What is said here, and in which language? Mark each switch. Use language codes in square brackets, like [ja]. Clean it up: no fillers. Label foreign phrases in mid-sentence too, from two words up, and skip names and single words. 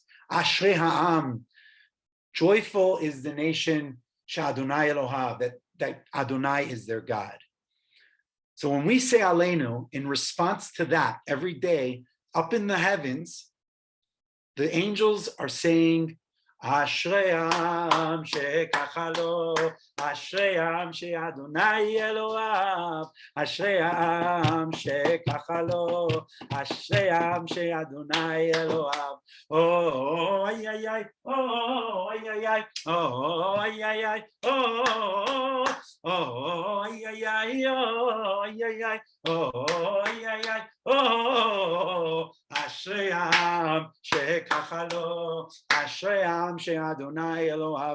[he] אשרי העם, [en] joyful is the nation, [he] שיהוה אלהיו, [en] that Adonai is their God. So when we say Aleinu, in response to that, every day, up in the heavens, the angels are saying, [he] אשרי העם שככה לו אשרי העם שיהוה אלהיו אשרי העם שככה לו אשרי העם שיהוה אלהיו. Oh, ay, ay, ay, oh, ay, ay, ay, oh, ay, ay, ay, oh, oh, ay, ay, ay, oh, ay, ay, ay, oh, ay, ay, ay, oh, אשרי העם שככה לו אשרי העם שיהוה אלהיו.